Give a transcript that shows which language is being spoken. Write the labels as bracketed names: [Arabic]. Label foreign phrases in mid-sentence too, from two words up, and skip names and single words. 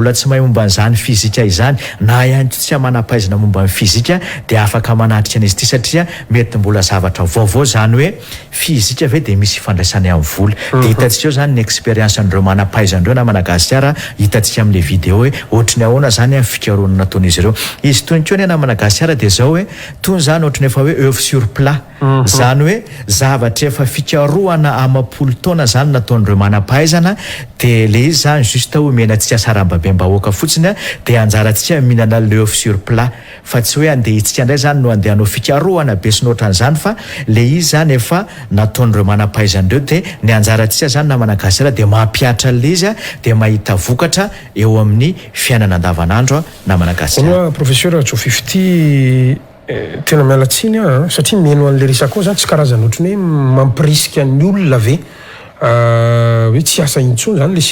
[Malagasy] mbola tsy mahay momba an'izany fizika izany na ihany tsy manampaizana momba ny fizika dia afaka manatrika an'izy ity satria mety mbola zavatra vaovao zany hoe fizika ve dia misy ifandraisany amin'ny vola dia hitantsika eo zany ny expérience andreo manampaizandreo na Madagasikara hitantsika amin'le vidéo hoe ohatry ny ahoana zany amin'ny fikaroana nataon'izy ireo izy toy ny na Madagasikara dia zao hoe toy zany ohatry ny efa hoe [French] œuvre sur plat [Malagasy] zany hoe zavatra efa fikaroana amapolo taona zany nataon'ireo manampaizana dia le izy zany juste omenantsika sarambabem-bahoaka fotsiny dia anjarantsika mihinana le [French] œuvre sur plat [Malagasy] fa tsy hoe andeha itsika indray zany no andeha hanao fikaroana be sy nohatran'izany fa le izy zany efa nataon'ireo manampaizandreo dia ny anjarantsika zany na Madagasikara dia mampiatra le izy dia mahita vokatra eo amin'ny fiainana andavanandro na Madagasikara. Professeur Joe tena mialatsiny satria meno an'le resaka koa zany tsy karazana ohatry hoe mampirisika ny olona ve hoe tsy asa intsony zany le